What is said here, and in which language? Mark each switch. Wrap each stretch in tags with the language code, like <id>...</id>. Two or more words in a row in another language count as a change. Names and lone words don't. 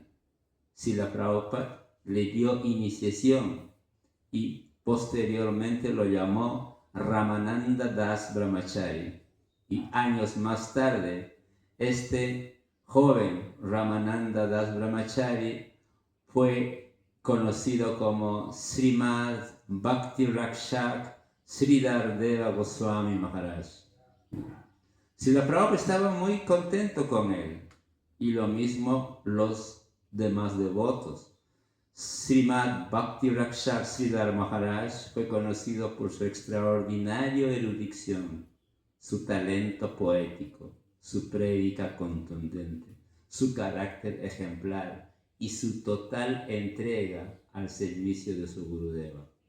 <es>Srila Prabhupada le dio iniciación y posteriormente lo llamó Ramananda Das Brahmachari. Y años más tarde, este joven Ramananda Das Brahmachari fue conocido como Srimad Bhakti Rakshak Sridhar Deva Goswami Maharaj. Srila Prabhupada estaba muy contento con él, y lo mismo los demás devotos. Srimad Bhakti Rakshak Sridhar Maharaj fue conocido por su extraordinaria erudición, su talento poético, su prédica contundente, su carácter ejemplar y su total entrega al servicio de su Gurudeva.</es>